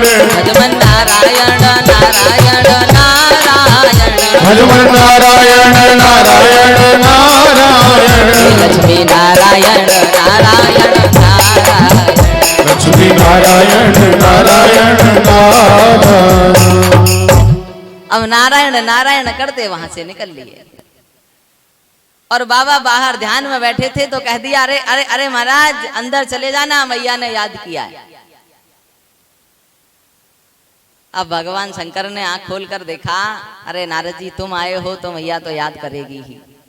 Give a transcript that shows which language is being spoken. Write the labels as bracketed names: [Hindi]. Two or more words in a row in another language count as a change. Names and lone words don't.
[Hindi] भजमन नारायण नारायण नारायण भजमन नारायण नारायण नारायण लक्ष्मी नारायण नारायण नारायण लक्ष्मी नारायण नारायण नारायण। अब नारायण नारायण करते वहां से निकल लिए और बाबा बाहर ध्यान में बैठे थे तो कह दिया अरे अरे अरे महाराज अंदर चले जाना मैया ने याद किया है। अब भगवान शंकर ने आंख खोलकर देखा अरे नारद जी तुम आए हो तो मैया तो याद करेगी ही।